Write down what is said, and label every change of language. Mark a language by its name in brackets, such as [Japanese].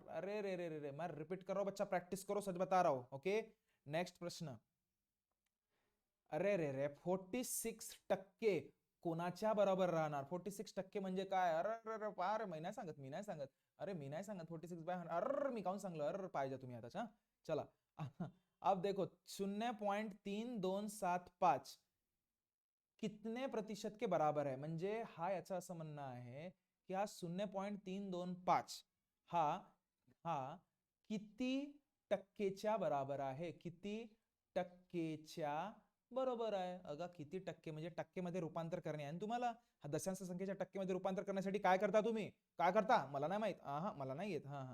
[Hindi] अरे रे रे रे, मैं रिपीट कर रहा हूं बच्चा, प्रैक्टिस करो, सच बता रहा हूं. [Marathi] ओके नेक्स्ट प्रश्न, अरे रे रे 46% कोणाच्या बरोबर राहणार. 46% म्हणजे काय. अरे मी नाही सांगत. अरे मी नाही सांगत 46/100. अरे मी काऊन सांगलं, अरे पाहिजे तुम्ही आता. [Hindi] चला अब देखो 0.3275 कितने प्रतिशत के बराबर है. [Marathi] म्हणजे हा याचा असं म्हणणं आहे की हा 0.325 हा किती टक्केच्या बराबर आहे. किती टक्केच्या बरोबर आहे. अगा किती टक्के म्हणजे टक्केमध्ये रूपांतर करणे आहे तुम्हाला. हा दशांश संख्येच्या टक्केमध्ये रूपांतर करण्यासाठी काय करता तुम्ही, काय करता मला नाही माहित. मला नाही येत.